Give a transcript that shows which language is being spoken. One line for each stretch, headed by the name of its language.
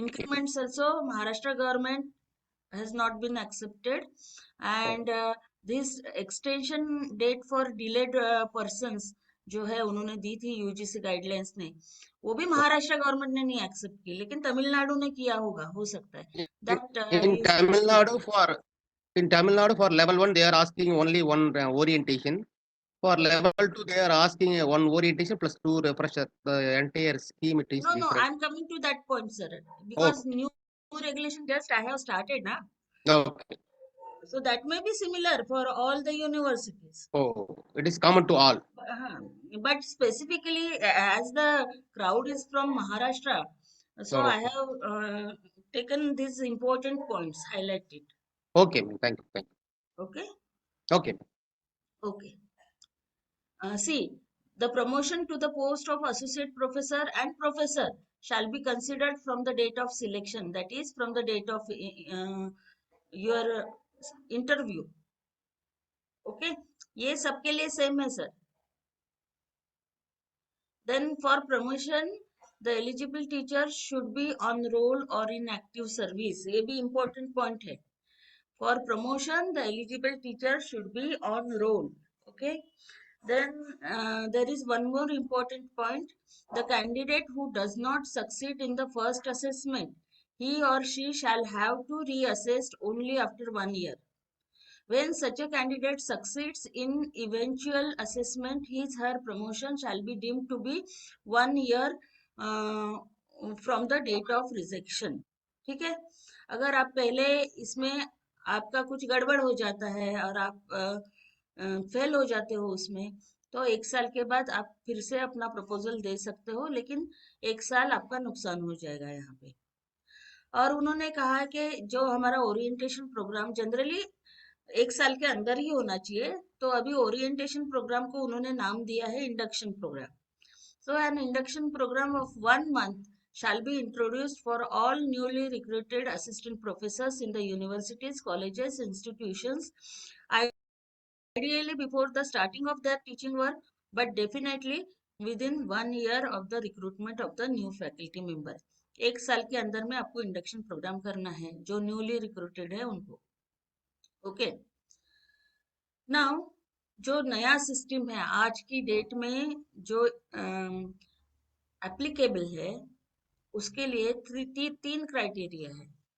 English: Increments also Maharashtra government has not been accepted, and this extension date for delayed persons
Hindi: जो है उन्होंने दी थी UGC guidelines ने, वो भी महाराष्ट्र गवर्नमेंट ने नहीं एक्सेप्ट की, लेकिन तमिलनाडु ने किया होगा, हो सकता है that
English: In Tamil Nadu for level 1 they are asking only one orientation. For level 2 they are asking one orientation plus 2 refresher. The entire scheme it is no different. I'm coming to that point, sir, because new regulation just I have started na, Okay. so that may be similar for all the universities. Oh, it is common to all. But specifically, as the crowd is from Maharashtra, so I have taken these important points, highlighted. Okay, ma'am. Thank you. Okay, Okay. okay. See, The promotion to the post of associate professor and professor shall be considered from the date of selection, that is from the date of your interview.
Hindi: Okay, ये सबके लिए same है sir.
English: Then for promotion, the eligible teacher should be on roll or in active service.
Hindi: ये भी important point है.
English: For promotion, the eligible teacher should be on roll. Okay. Then there is one more important point. The candidate who does not succeed in the first assessment, he or she shall have to reassessed only after 1 year. When such a candidate succeeds in eventual assessment, her promotion shall be deemed to be 1 year from the date of rejection.
Hindi: ठीक है. अगर आप पहले इसमें आपका कुछ गड़बड़ हो जाता है और आप फेल हो जाते हो उसमें, तो 1 साल के बाद आप फिर से अपना प्रपोजल दे सकते हो, लेकिन 1 साल आपका नुकसान हो जाएगा यहाँ पे. और उन्होंने कहा कि जो हमारा ओरिएंटेशन प्रोग्राम जनरली 1 साल के अंदर ही होना चाहिए, तो अभी ओरिएंटेशन प्रोग्राम को उन्होंने नाम दिया है induction programme.
English: So an induction program of 1 month shall be introduced for all newly recruited assistant professors in the universities, colleges, institutions, ideally before the starting of their teaching work, but definitely within 1 year of the recruitment of the new faculty member.
Hindi: 1 साल के अंदर में आपको induction programme करना है जो newly recruited है उनको. ओके. नाउ जो नया सिस्टम है आज की डेट में जो एप्लीकेबल है, उसके लिए 3 क्राइटेरिया है.